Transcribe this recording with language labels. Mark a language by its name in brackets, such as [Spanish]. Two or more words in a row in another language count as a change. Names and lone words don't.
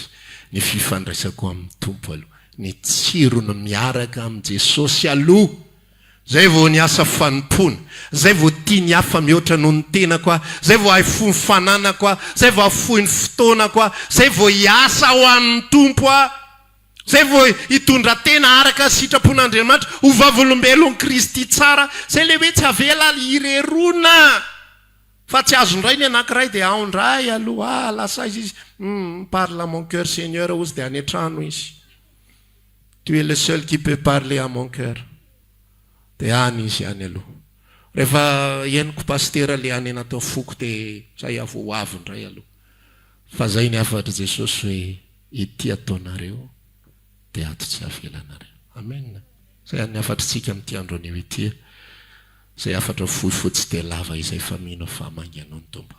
[Malagasy] Ny fifandraisako amin'ny tompo aloha, ny tsirony miaraka amin'ny Jesosy aloha, zay vao ny asa fanompona, zay vao tia ny hafa mihoatra noho ny tena koa, zay vao haifohy ny fanana koa, zay vao hafohy ny fotoana koa, zay vao hiasa ho an'ny tompo a, zay vao hitondra tena araka sitrapon'Andriamanitra ho vavolombelon'ny Kristy tsara, zay le hoe tsy avela irerona. Fa tsy azo ndray ny anankiray dia ao ndray aloha, lasa izy [French] parle à mon cœur Seigneur [Malagasy] ozy dia any an-trano izy. [French] Tu es le seul qui peut parler à mon cœur. [Malagasy] Dia any izy any aloha. Rehefa henoko pasteur le any natao foko dia zay avo avy ndray aloha. Fa zay ny afatra Jesosy hoe ity ataonareo dia ato tsy avelanareo. Amen. Zay ny afatritsika amin'ity andro anio ity. Zay afatra fohifohy tsy dia lava izay fa mino fa manganao ny tompo.